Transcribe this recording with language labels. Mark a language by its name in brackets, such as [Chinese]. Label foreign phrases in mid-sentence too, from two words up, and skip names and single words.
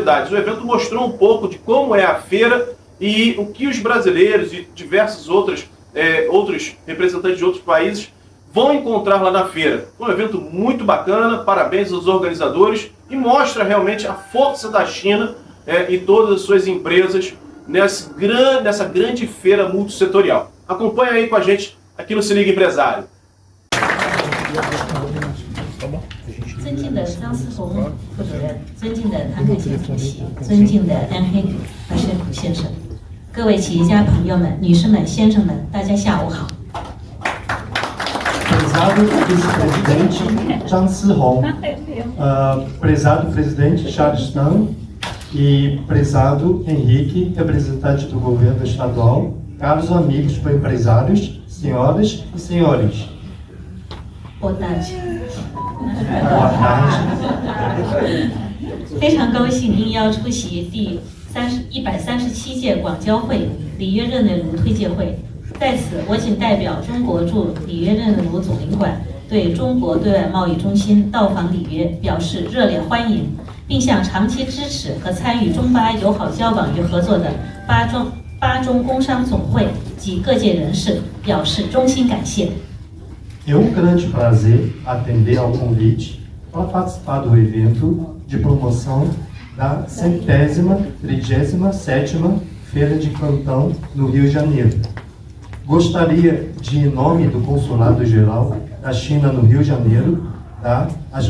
[Portuguese] O evento mostrou um pouco de como é a feira e o que os brasileiros e diversos outros representantes de outros países vão encontrar lá na feira. Um evento muito bacana, parabéns aos organizadores, e mostra realmente a força da China e todas as suas empresas nessa grande feira multissetorial. Acompanha aí com a gente aqui no Se Liga Empresário. [Chinese] 尊敬的张思宏副主任，尊敬的谭凯贤主席，尊敬的安黑和申普先生，各位企业家朋友们、女士们、先生们，大家下午好。 [Portuguese] Prezado vice-presidente Zhang Sihong, prezado presidente Charles Tang, E prezado Henrique, representante do governo estadual, caros amigos empresários, senhoras e senhores. Boa tarde。 Boa tarde。 [Chinese] 非常高兴应邀出席第137届广交会里约热内卢推介会。在此，我谨代表中国驻里约热内卢总领馆对中国对外贸易中心到访里约表示热烈欢迎，并向长期支持和参与中巴友好交往与合作的巴中工商总会及各界人士表示衷心感谢。 [Portuguese] É grande prazer atender ao convite para participar do evento de promoção da 137ª Feira de Cantão no Rio de Janeiro. Gostaria de, em nome do Consulado-Geral da China no Rio de Janeiro, dar as